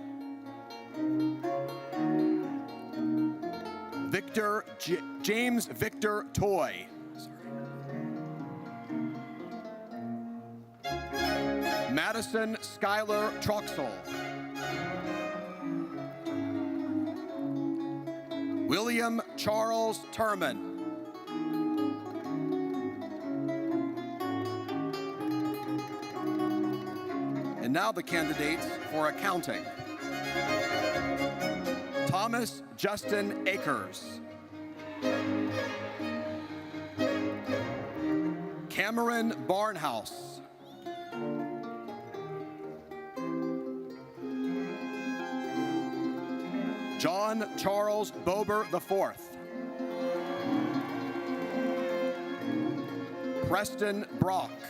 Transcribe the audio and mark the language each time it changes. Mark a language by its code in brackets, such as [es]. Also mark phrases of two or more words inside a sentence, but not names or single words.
[en] James Victor Toy. Madison Schuyler Troxel. William Charles Turman. And now the candidates for accounting. Thomas Justin Akers. Cameron Barnhouse. John Charles Bober IV. Preston Brock.